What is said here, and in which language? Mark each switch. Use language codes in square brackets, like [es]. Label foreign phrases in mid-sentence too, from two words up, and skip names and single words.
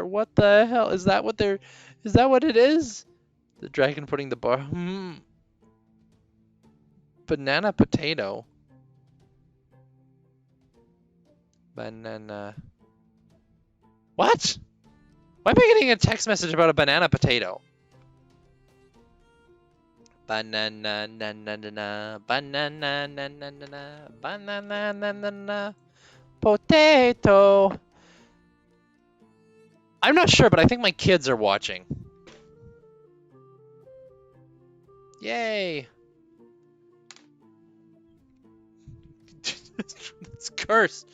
[en] What the hell? Is that what it is? The dragon putting the bar. Banana potato. Banana. What? Why am I getting a text message about a banana potato? Banana na na na na banana na na na na banana na na na potato. I'm not sure, but I think my kids are watching. Yay! It's cursed.